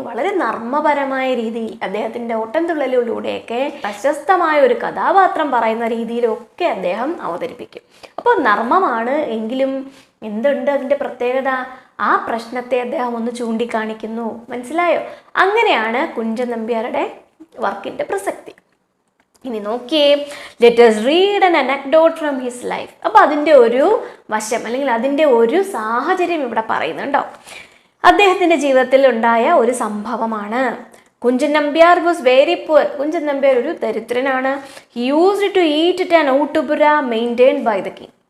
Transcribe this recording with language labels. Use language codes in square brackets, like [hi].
[ml] വളരെ നർമ്മപരമായ രീതിയിൽ അദ്ദേഹത്തിൻ്റെ ഓട്ടൻതുള്ളലിലൂടെയൊക്കെ പ്രശസ്തമായ ഒരു കഥാപാത്രം പറയുന്ന രീതിയിലൊക്കെ അദ്ദേഹം അവതരിപ്പിക്കും. അപ്പോൾ നർമ്മമാണ് എങ്കിലും എന്തുണ്ട് അതിൻ്റെ പ്രത്യേകത? ആ പ്രശ്നത്തെ അദ്ദേഹം ഒന്ന് ചൂണ്ടിക്കാണിക്കുന്നു. മനസ്സിലായോ? അങ്ങനെയാണ് കുഞ്ചൻ നമ്പ്യാരുടെ വർക്കിൻ്റെ പ്രസക്തി. ഇനി നോക്കിയേ, [en] Let us read an anecdote from his life. [ml] അപ്പോൾ അതിൻ്റെ ഒരു വശം അല്ലെങ്കിൽ അതിൻ്റെ ഒരു സാഹചര്യം ഇവിടെ പറയുന്നുണ്ടോ. അദ്ദേഹത്തിൻ്റെ ജീവിതത്തിൽ ഉണ്ടായ ഒരു സംഭവമാണ്. [en] Kunchan Nambiar was very poor. Kunchan Nambiar [ml] ഒരു ദരിദ്രനാണ്. [en] He used to eat at an ഊട്ടുപുര maintained by the king.